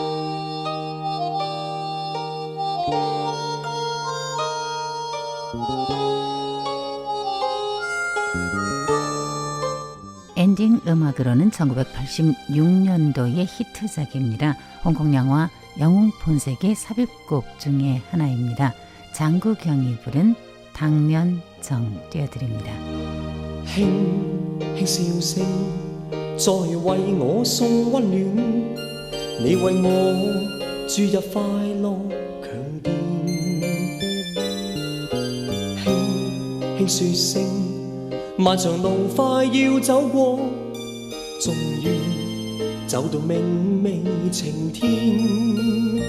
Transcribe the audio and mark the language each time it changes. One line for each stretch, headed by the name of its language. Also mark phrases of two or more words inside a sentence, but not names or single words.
Korean: 엔딩 음악으로는 1986년도의 히트작입니다. 홍콩 영화 영웅 본색의 삽입곡 중에 하나입니다. 장국영이 부른 당면정 띄워드립니다.
Cantonese: 輕輕笑聲，再為我送溫暖。你為我注入快樂強電。輕輕說聲，漫長路快要走過，終於走到明媚晴天。